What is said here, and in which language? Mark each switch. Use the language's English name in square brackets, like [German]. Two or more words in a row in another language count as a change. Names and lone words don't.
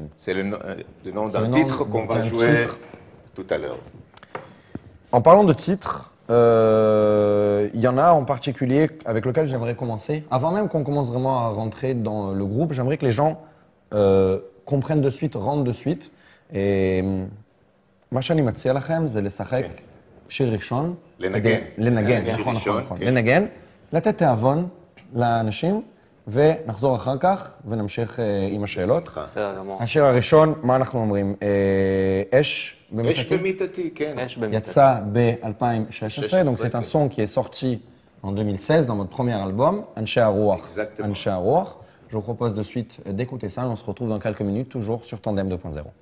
[French] C'est le nom d'un titre qu'on va jouer tout à l'heure. En parlant de titres, il y en a en particulier avec lequel j'aimerais commencer. Avant même qu'on commence vraiment à rentrer dans le groupe, j'aimerais que les gens comprennent de suite, rentrent de suite. [Hebrew] Et מה שאני מציע לכם זה לשחק שיר ראשון. לנגן, נכון. לנגן, לתת תיאבון לאנשים, ונחזור אחר כך ונמשיך עם השאלות. השיר הראשון, מה אנחנו אומרים? אש במיטתי, כן. יצא ב-2016, [French] donc c'est un son qui est sorti en 2016 dans votre premier album, Anche Arouach. Anche Arouach. Je vous propose de suite d'écouter ça et on se retrouve dans quelques minutes, toujours sur Tandem 2.0.